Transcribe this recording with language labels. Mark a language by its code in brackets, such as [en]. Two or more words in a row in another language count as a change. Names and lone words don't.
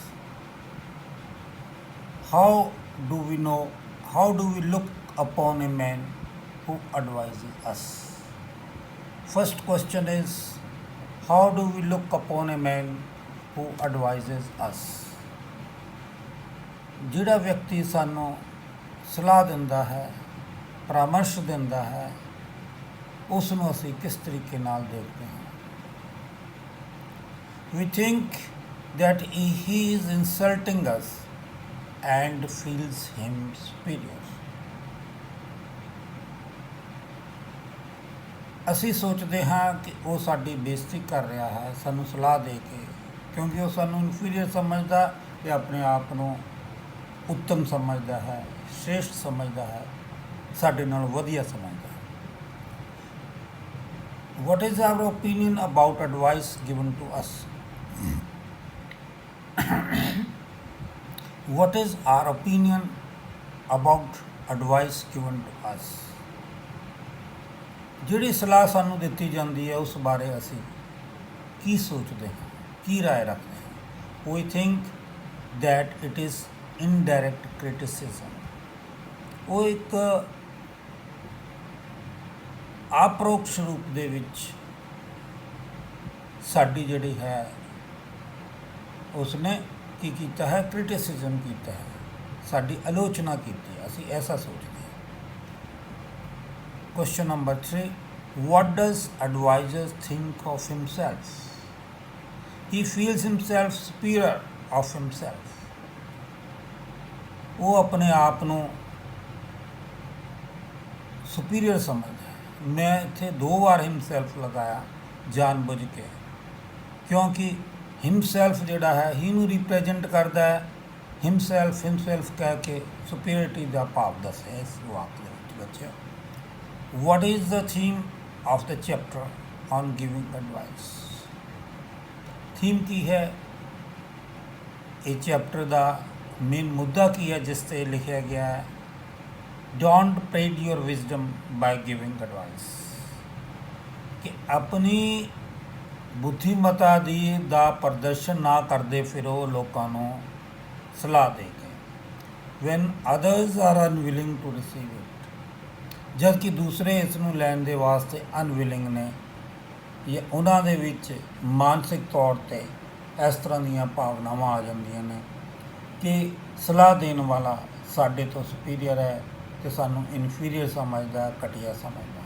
[en] How do we know, how do we look upon a man who advises us? First question is, how do we look upon a man who advises us? [pa] ਜਿਹੜਾ ਵਿਅਕਤੀ ਸਾਨੂੰ ਸਲਾਹ ਦਿੰਦਾ ਹੈ, ਪਰਾਮਰਸ਼ ਦਿੰਦਾ ਹੈ, ਉਸ ਨੂੰ ਅਸੀਂ ਕਿਸ ਤਰੀਕੇ ਨਾਲ ਦੇਖਦੇ ਹਾਂ? [en] We think that he is insulting us and feels him superior. [pa] ਅਸੀਂ ਸੋਚਦੇ ਹਾਂ ਕਿ ਉਹ ਸਾਡੀ ਬੇਇੱਜ਼ਤੀ ਕਰ ਰਿਹਾ ਹੈ ਸਾਨੂੰ ਸਲਾਹ ਦੇ ਕੇ, ਕਿਉਂਕਿ ਉਹ ਸਾਨੂੰ ਇਨਫੀਰੀਅਰ ਸਮਝਦਾ ਤੇ ਆਪਣੇ ਆਪ ਨੂੰ ਉੱਤਮ ਸਮਝਦਾ ਹੈ, ਸ਼੍ਰੇਸ਼ਠ ਸਮਝਦਾ ਹੈ, ਸਾਡੇ ਨਾਲ ਵਧੀਆ ਸਮਝਦਾ ਹੈ। [en] What is our opinion about advice given to us? What is our opinion about advice given to us? [pa] ਜਿਹੜੀ ਸਲਾਹ ਸਾਨੂੰ ਦਿੱਤੀ ਜਾਂਦੀ ਹੈ ਉਸ ਬਾਰੇ ਅਸੀਂ ਕੀ ਸੋਚਦੇ ਹਾਂ, ਕੀ ਰਾਏ ਰੱਖਦੇ ਹਾਂ? [en] We think that it is indirect criticism. [pa] ਉਹ ਇੱਕ ਆਪਰੋਕਸ਼ ਰੂਪ ਦੇ ਵਿੱਚ ਸਾਡੀ ਜਿਹੜੀ ਹੈ ਉਸਨੇ ਕੀ ਕੀਤਾ ਹੈ? ਕ੍ਰਿਟਿਸਿਜ਼ਮ ਕੀਤਾ ਹੈ, ਸਾਡੀ ਆਲੋਚਨਾ ਕੀਤੀ ਹੈ, ਅਸੀਂ ਐਸਾ ਸੋਚਦੇ ਹਾਂ। [en] Question number 3. What does advisor think of himself? He feels himself superior of himself. [pa] ਉਹ ਆਪਣੇ ਆਪ ਨੂੰ ਸੁਪੀਰੀਅਰ ਸਮਝਦਾ ਹੈ। ਮੈਂ ਇੱਥੇ 2 ਵਾਰ ਹਿਮਸੈਲਫ ਲਗਾਇਆ ਜਾਣਬੁੱਝ ਕੇ, ਕਿਉਂਕਿ ਹਿਮਸੈਲਫ ਜਿਹੜਾ ਹੈ ਹੀ ਨੂੰ ਰਿਪਰੈਜ਼ੈਂਟ ਕਰਦਾ ਹੈ। ਹਿਮਸੈਲਫ ਕਹਿ ਕੇ ਸੁਪੀਰੀਅਰਿਟੀ ਦਾ ਭਾਵ ਦੱਸਿਆ ਇਸ ਵਾਕ ਦੇ ਵਿੱਚ ਬੱਚਿਓ। [en] What is the theme of the chapter on giving advice? [pa] ਥੀਮ ਕੀ ਹੈ? ਇਹ ਚੈਪਟਰ ਦਾ ਮੇਨ ਮੁੱਦਾ ਕੀ ਹੈ ਜਿਸ 'ਤੇ ਲਿਖਿਆ ਗਿਆ ਹੈ? [en] Don't parade your wisdom by giving advice. [pa] ਕਿ ਆਪਣੀ ਬੁੱਧੀਮਤਾ ਦਾ ਪ੍ਰਦਰਸ਼ਨ ਨਾ ਕਰਦੇ ਫਿਰੋ ਲੋਕਾਂ ਨੂੰ ਸਲਾਹ ਦੇ ਕੇ। [en] When others are unwilling to receive it. [pa] ਜਦ ਕਿ ਦੂਸਰੇ ਇਸ ਨੂੰ ਲੈਣ ਦੇ ਵਾਸਤੇ ਅਨਵਿਲਿੰਗ ਨੇ, ਜਾਂ ਉਹਨਾਂ ਦੇ ਵਿੱਚ ਮਾਨਸਿਕ ਤੌਰ 'ਤੇ ਇਸ ਤਰ੍ਹਾਂ ਦੀਆਂ ਭਾਵਨਾਵਾਂ ਆ ਜਾਂਦੀਆਂ ਨੇ ਕਿ ਸਲਾਹ ਦੇਣ ਵਾਲਾ ਸਾਡੇ ਤੋਂ ਸੁਪੀਰੀਅਰ ਹੈ ਅਤੇ ਸਾਨੂੰ ਇਨਫੀਰੀਅਰ ਸਮਝਦਾ, ਘਟੀਆ ਸਮਝਦਾ।